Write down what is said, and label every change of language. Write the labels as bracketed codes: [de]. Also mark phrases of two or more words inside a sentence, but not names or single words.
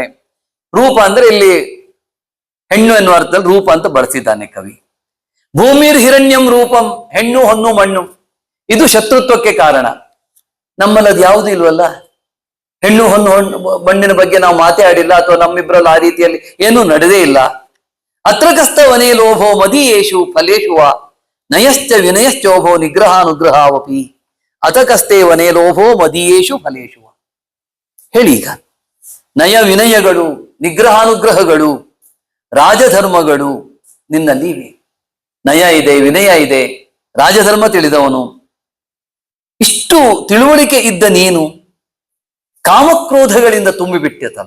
[kn] ರೂಪ ಅಂದ್ರೆ ಇಲ್ಲಿ ಹೆಣ್ಣು ಎನ್ನುವ ಅರ್ಥದಲ್ಲಿ ರೂಪ ಅಂತ ಬಳಸಿದ್ದಾನೆ ಕವಿ. [sa] ಭೂಮಿರ್ ಹಿರಣ್ಯಂ ರೂಪಂ, [kn] ಹೆಣ್ಣು ಹೊನ್ನು ಮಣ್ಣು, ಇದು ಶತ್ರುತ್ವಕ್ಕೆ ಕಾರಣ. ನಮ್ಮಲ್ಲಿ ಅದು ಯಾವುದೂ ಇಲ್ವಲ್ಲ. ಹೆಣ್ಣು ಹೊನ್ನು ಮಣ್ಣಿನ ಬಗ್ಗೆ ನಾವು ಮಾತೇ ಆಡಿಲ್ಲ, ಅಥವಾ ನಮ್ಮಿಬ್ಬರಲ್ಲಿ ಆ ರೀತಿಯಲ್ಲಿ ಏನೂ ನಡೆದೇ ಇಲ್ಲ. [sa] ಅತ್ರ ಕಸ್ತ ವನೇ ಲೋಭೋ ಮದೀಯೇಷು ಫಲೇಷು ವಾ ನಯಶ್ಚ ವಿನಯಶ್ಚೋಭೋ ನಿಗ್ರಹಾನುಗ್ರಹಾವಪಿ ಅತಕಸ್ತೆ ವನೇ ಲೋಭೋ ಮದೀಯೇಷು ಫಲೇಷು ವಾ. [kn] ಹೇಳಿ ಈಗ, ನಯ ವಿನಯಗಳು, ನಿಗ್ರಹಾನುಗ್ರಹಗಳು, ರಾಜಧರ್ಮಗಳು ನಿನ್ನಲ್ಲಿ ಇವೆ. ನಯ ಇದೆ, ವಿನಯ ಇದೆ, ರಾಜಧರ್ಮ ತಿಳಿದವನು. ಇಷ್ಟು ತಿಳುವಳಿಕೆ ಇದ್ದ ನೀನು ಕಾಮಕ್ರೋಧಗಳಿಂದ ತುಂಬಿಬಿಟ್ಟತಲ್ಲ.